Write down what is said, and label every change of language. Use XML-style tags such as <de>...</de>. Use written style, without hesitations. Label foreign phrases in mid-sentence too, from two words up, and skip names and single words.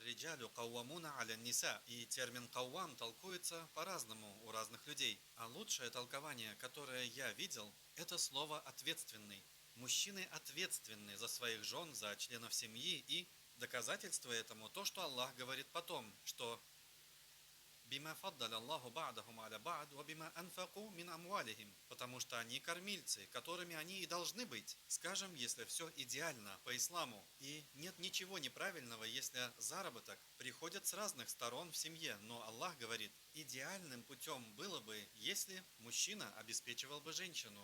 <ar>الرجال قوامون على النساء.</ar> <ru>И термин «кауам» толкуется по-разному у разных людей. А лучшее толкование, которое я видел, это слово «ответственный». Мужчины ответственны за своих жен, за членов семьи, и доказательство этому то, что Аллах говорит потом, что</ru> <ar>«بما فضل الله بعضهم على بعض وبما أنفقوا من أموالهم»,</ar> <ru>потому что они кормильцы, которыми они и должны быть. Скажем, если все идеально по исламу, и нет ничего неправильного, если заработок приходит с разных сторон в семье, но Аллах говорит, идеальным путем было бы, если мужчина обеспечивал бы женщину.</ru>